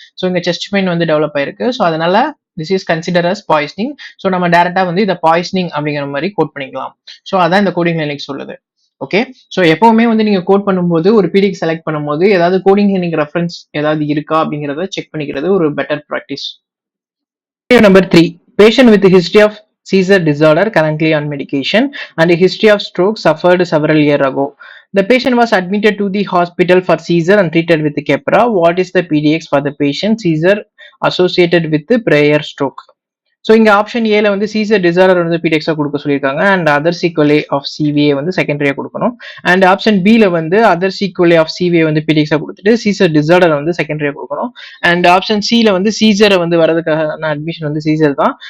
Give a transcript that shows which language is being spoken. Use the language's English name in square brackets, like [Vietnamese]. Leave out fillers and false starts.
[Tamil] So இங்க chest pain வந்து develop ஆயிருக்கு. ஸோ அதனால [English] This is consider as poisoning. [Tamil] So நம்ம டேரக்டா வந்து இதை பாய்சனிங் அப்படிங்கிற மாதிரி கோட் பண்ணிக்கலாம். ஸோ அதான் இந்த கோடிங் கிளினிக் சொல்லுது. ஓகே. ஸோ எப்பவுமே வந்து நீங்க கோட் பண்ணும்போது ஒரு பிடிக் செலக்ட் பண்ணும்போது ஏதாவது கோடிங் கிளினிக் ரெஃபரன்ஸ் ஏதாவது இருக்கா அப்படிங்கிறத செக் பண்ணிக்கிறது ஒரு better practice. [English] Number 3, patient with a history of seizure disorder currently on medication and a history of stroke suffered several years ago. The patient was admitted to the hospital for seizure and treated with Keppra. What is the PDX for the patient seizure associated with the prior stroke? [Tamil] So இங்க option ஏல வந்து Caesar disorder வந்து பிடெக்ஸா கொடுக்க சொல்லியிருக்காங்க and other சீக்வலே of CVA வந்து செகண்டரியா கொடுக்கணும். And option பில வந்து அதர் சீக்வலே ஆஃப் சிவிஏ வந்து பிடெக்ஸா கொடுத்துட்டு சீசர் டிசார்டர் வந்து செகண்டரியா கொடுக்கணும். அண்ட் ஆப்ஷன் சில வந்து சீசரை வந்து வரதுக்கான அட்மிஷன் வந்து சீசர் தான்.